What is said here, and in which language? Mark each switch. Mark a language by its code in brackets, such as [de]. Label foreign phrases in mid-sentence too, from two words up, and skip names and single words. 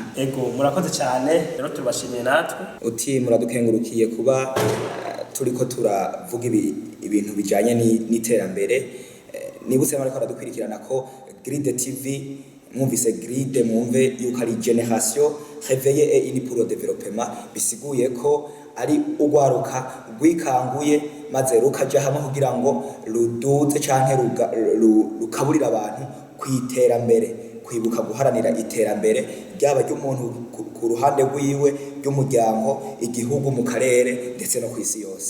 [rn] Ego murakoze cyane, rero tubashimiye natwe. Uti muradukengurukiye kuba turiko turavuga ibintu bijanye n'iterambere. Nibutse bariko baradukurikirana ko Grid TV, mwumvise Grid mwumve yuko ari generation [fr] réveillée et unie pour le développement, [rn] bisiguye ko ari ugwaruka rwikanguye maze rukaja hamwe kugira ngo ruduze canke rukaburira abantu kwiterambere kwibuka guharanira iterambere ryaba ry'umuntu ku ruhande rwiwe, ry'umuryango, igihugu, mu karere ndetse no kw'isi yose.